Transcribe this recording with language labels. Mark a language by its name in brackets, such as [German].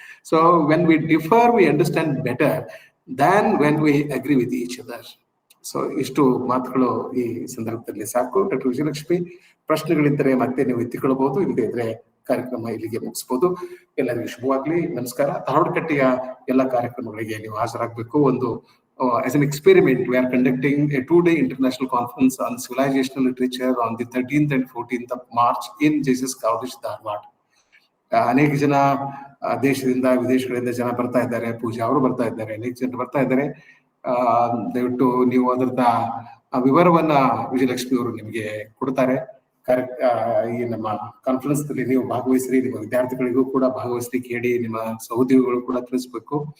[English] So when we differ we understand better than when we agree with each other. [Kannada] So ಇಷ್ಟು ಮಾತುಗಳು ಈ ಸಂದರ್ಭದಲ್ಲಿ ಸಾಕು. ಡಾಕ್ಟರ್ ವಿಜಯಲಕ್ಷ್ಮಿ, ಪ್ರಶ್ನೆಗಳಿದ್ದರೆ ಮತ್ತೆ ನೀವು ಎತ್ತಿಕೊಳ್ಳಬಹುದು, ಇಲ್ಲದೆ ಇದ್ರೆ ಕಾರ್ಯಕ್ರಮ ಇಲ್ಲಿಗೆ ಮುಗಿಸಬಹುದು. ಎಲ್ಲರಿಗೂ ಶುಭವಾಗ್ಲಿ, ನಮಸ್ಕಾರ. ಧಾರವಾಡ ಕಟ್ಟೆಯ ಎಲ್ಲ ಕಾರ್ಯಕ್ರಮಗಳಿಗೆ ನೀವು ಹಾಜರಾಗಬೇಕು. [English] ಒಂದು as an experiment, we are conducting a 2-day international conference on civilizational literature on the 13th and 14th of March in Jesus College, Dharwad. [Kannada] ಅನೇಕ ಜನ ದೇಶದಿಂದ, ವಿದೇಶಗಳಿಂದ ಜನ ಬರ್ತಾ ಇದ್ದಾರೆ. ಪೂಜಾ ಅವರು ಬರ್ತಾ ಇದ್ದಾರೆ, ಅನೇಕ ಜನ ಬರ್ತಾ ಇದ್ದಾರೆ. ದಯವಿಟ್ಟು ನೀವು ಅದರದ ವಿವರವನ್ನ ವಿಜಯಲಕ್ಷ್ಮಿ ಅವರು ನಿಮಗೆ ಕೊಡ್ತಾರೆ. ಈ ನಮ್ಮ ಕಾನ್ಫರೆನ್ಸ್ ನಲ್ಲಿ ನೀವು ಭಾಗವಹಿಸ್ರಿ, ನಿಮ್ಮ ವಿದ್ಯಾರ್ಥಿಗಳಿಗೂ ಕೂಡ ಭಾಗವಹಿಸ್ಲಿಕ್ಕೆ ಹೇಳಿ, ನಿಮ್ಮ ಸಹೋದ್ಯೋಗಿಗಳು ಕೂಡ ತಿಳಿಸ್ಬೇಕು.